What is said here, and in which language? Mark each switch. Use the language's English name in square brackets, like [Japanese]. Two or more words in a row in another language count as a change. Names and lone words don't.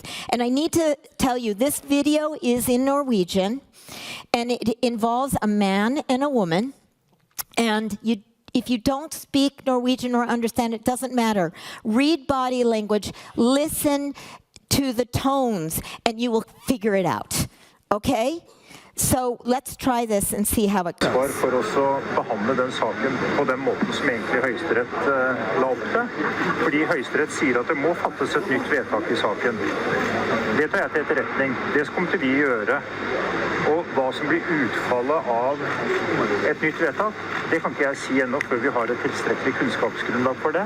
[English] And I need to tell you, this video is in Norwegian, and it involves a man and a woman. And if you don't speak Norwegian or understand, it doesn't matter. Read body language, listen to the tones, and you will figure it out. Okay? So let's try this and see how it goes. [Norwegian] For å behandle den saken på den måten som egentlig Høyesterett la opp til, fordi Høyesterett sier at det må fattes et nytt vedtak I saken. Det tar jeg til etterretning. Det kommer vi gjøre. Og hva som blir utfallet av et nytt vedtak, det kan ikke jeg si ennå før vi har et tilstrekkelig kunnskapsgrunnlag for det.